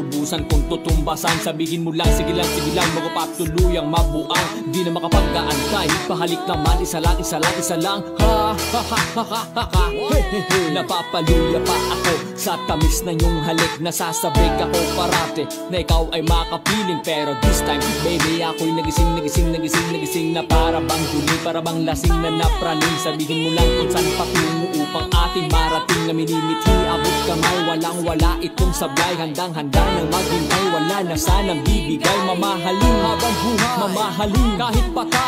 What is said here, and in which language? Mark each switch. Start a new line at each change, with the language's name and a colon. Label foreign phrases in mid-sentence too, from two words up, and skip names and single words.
Filipino: Lubusan kong tutumbasan, sabihin mo lang sige lang magpapatuluyang mabuang. Di na makapag-aantay, pahalik naman isa lang ha ha ha ha ha ha. Napapaluya pa ako sa tamis na iyong halik. Nasasabik ako parate na ikaw ay makapiling. Pero
English: this time baby
Filipino: ako'y nagising na para bang huli, para bang lasing na napraning. Sabihin mo lang kung saan patungo upang ating marating na minimithi. Abot kamay, walang-wala itong sablay. Handang-handa nang maghintay, wala na sanang bibigay. Mamahalin habang buhay, mamahalin kahit patay.